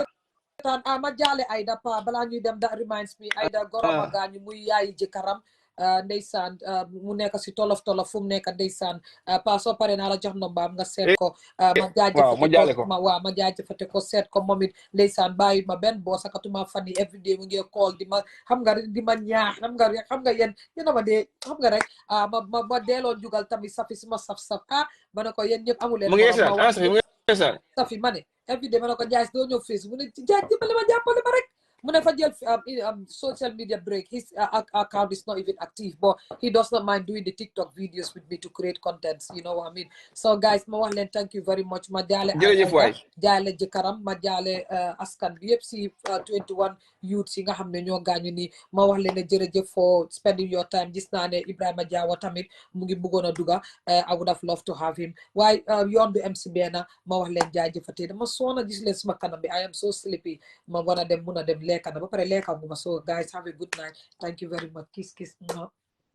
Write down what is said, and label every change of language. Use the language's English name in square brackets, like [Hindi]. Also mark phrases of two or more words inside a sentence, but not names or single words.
[Wolof] ma jaale Aida pa balaa ñuy dem [English] that reminds me [Wolof] Aida goroma gaañu muy yaayi jëkkëram ndeysaan mu nekk si tolof fu mu nekk ndeysaan pa soo pare naa la jox nombaam nga seet ko ma jaajëfate ko seet ko moom it ndeysaan bàyyi ma benn boo sakatuma fan yi everyday mu ngi call di ma xam nga di ma ñaax xam nga yéen ma dee xam nga rek ma delloo jugal tamit Safi suma saf ma ne ko yéen ñëpp amuleen Safi ma ne everyday ma ne ko jaay doo ñëw face mu ne jaay dimbali ma jàppale ma rek mu ne fa jël [English] social media break his account is not even active but he does not mind doing the TikTok videos with me to create contents you know what I mean so [Wolof] guys ma wax leen [English] thank you very much [Wolof] ma jaale jaale jëkkëram ma jaale askan bi yëpp si 21 youths yi nga xam ne ñoo gaañu nii ma wax leen ne jërëjëf [English] for spending your time [Wolof] gis naa ne Ibrahima Jawo tamit mu ngi bëggoon a duga [English] I would have loved to have him [Wolof] waaye yoon bi MC Bena ma wax leen jaajëfatee dama soona gis leen suma kanam bi [English] I am so sleepy [Wolof] ma war a dem mun a dem lekka na ba pare lekka bu ma so [English] guys have a good night thank you very much kiss